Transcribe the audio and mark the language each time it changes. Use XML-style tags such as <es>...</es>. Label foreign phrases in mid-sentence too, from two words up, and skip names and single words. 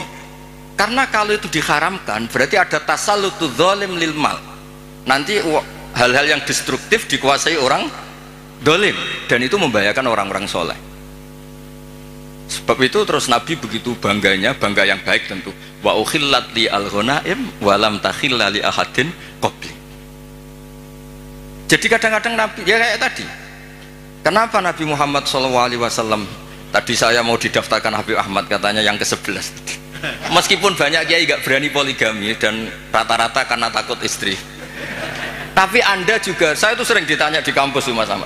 <id>Karena kalau itu diharamkan berarti ada</id> <ar>تسلط ظالم للمال.</ar> <id>Nanti hal-hal yang destruktif dikuasai orang dolim dan itu membahayakan orang-orang soleh. Sebab itu terus Nabi begitu bangganya, bangga yang baik tentu.</id> <ar>وأحلت لي الغنائم ولم تحل لأحد قبلي.</ar> <id>Jadi kadang-kadang Nabi ya kayak tadi. Kenapa Nabi Muhammad SAW tadi saya mau didaftarkan Habib Ahmad katanya yang ke-11. Meskipun banyak kiai gak berani poligami dan rata-rata karena takut istri. Tapi Anda juga, saya itu sering ditanya di kampus Mas Ahmad.</id>